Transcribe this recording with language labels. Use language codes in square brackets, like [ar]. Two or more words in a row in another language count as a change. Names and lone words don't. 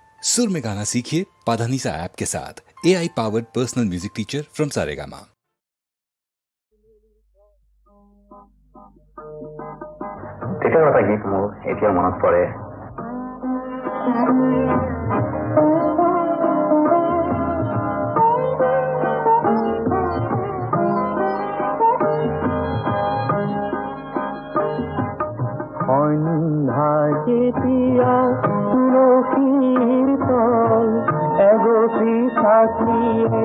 [hi] सुर में गाना सीखिए पाधानीसा ऐप के साथ। [en] AI powered personal music teacher from [hi] सारेगामा। [as] তেতিয়াৰ এটা গীত মোৰ এতিয়া মনত পৰে। সন্ধ্যা যেতিয়া তুলসীৰ তল এগছি চাকিয়ে